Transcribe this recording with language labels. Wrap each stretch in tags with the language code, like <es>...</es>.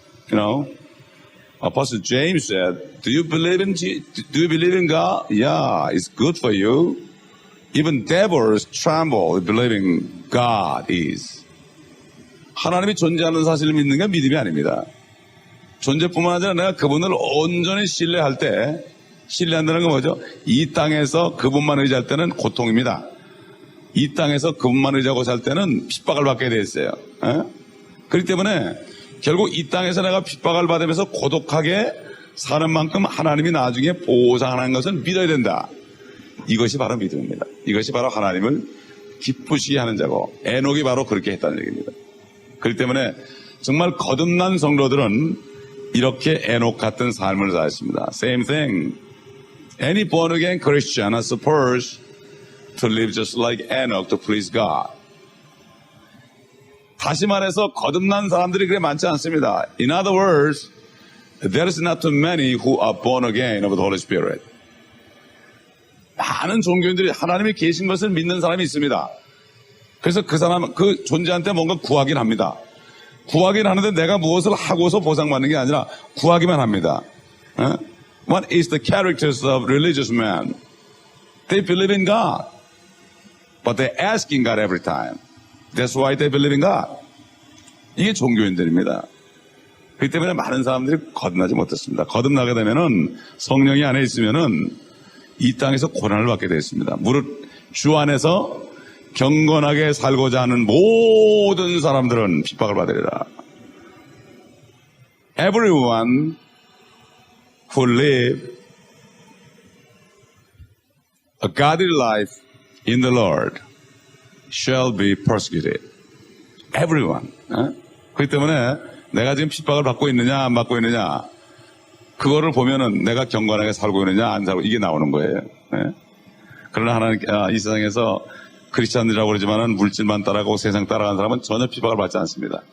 <en>You know, Apostle James said, Do you believe in God? Yeah, it's good for you. Even devils tremble believing God is.</en> <ko>하나님이 존재하는 사실을 믿는 게 믿음이 아닙니다. 존재뿐만 아니라 내가 그분을 온전히 신뢰할 때, 신뢰한다는 건 뭐죠? 이 땅에서 그분만 의지할 때는 고통입니다. 이 땅에서 그분만 의지하고 살 때는 핍박을 받게 돼 있어요. 그렇기 때문에 결국 이 땅에서 내가 핍박을 받으면서 고독하게 사는 만큼 하나님이 나중에 보상하는 것을 믿어야 된다. 이것이 바로 믿음입니다. 이것이 바로 하나님을 기쁘시게 하는 자고 에녹이 바로 그렇게 했다는 얘기입니다. 그렇기 때문에 정말 거듭난 성도들은 이렇게 에녹 같은 삶을 살았습니다.</ko> <en>Same thing. Any born again Christian is supposed to live just like Enoch to please God.</en> <ko>다시 말해서 거듭난 사람들이 그렇게 많지 않습니다.</ko> <en>In other words, there is not too many who are born again of the Holy Spirit.</en> <ko>많은 종교인들이 하나님이 계신 것을 믿는 사람이 있습니다. 그래서 그 사람, 그 존재한테 뭔가 구하긴 합니다. 구하긴 하는데 내가 무엇을 하고서 보상받는 게 아니라 구하기만 합니다.</ko> <en>What is the characters of religious men? They believe in God, but they're asking God every time. That's why they believe in God.</en> <ko>이게 종교인들입니다. 그렇기 때문에 많은 사람들이 거듭나지 못했습니다. 거듭나게 되면은 성령이 안에 있으면은 이 땅에서 고난을 받게 되어 있습니다. 무릇 주 안에서 경건하게 살고자 하는 모든 사람들은 핍박을 받으리라.</ko> <en>Everyone who live a godly life in the Lord shall be persecuted. Everyone.</en> <ko>그렇기 때문에 내가 지금 핍박을 받고 있느냐 안 받고 있느냐 그거를 보면은 내가 경건하게 살고 있느냐 안 살고 이게 나오는 거예요. 그러나 하나님 이 세상에서 크리스찬들이라고 그러지만은 물질만 따라가고 세상 따라가는 사람은 전혀 핍박을 받지 않습니다.</ko>